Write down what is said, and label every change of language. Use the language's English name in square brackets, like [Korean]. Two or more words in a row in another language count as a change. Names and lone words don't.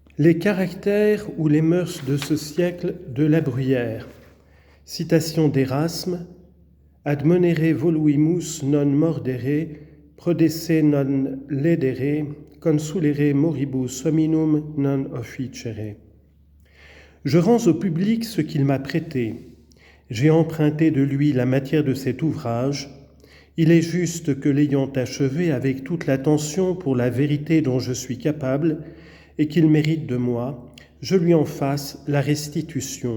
[French] Les caractères ou les mœurs de ce siècle de La Bruyère. Citation d'Erasme. [Latin] Admonere voluimus non mordere, prodesse non ledere, consulere moribus hominum non officere. [French] Je rends au public ce qu'il m'a prêté. J'ai emprunté de lui la matière de cet ouvrage. Il est juste que l'ayant achevé avec toute l'attention pour la vérité dont je suis capable, et qu'il mérite de moi, je lui en fasse la restitution.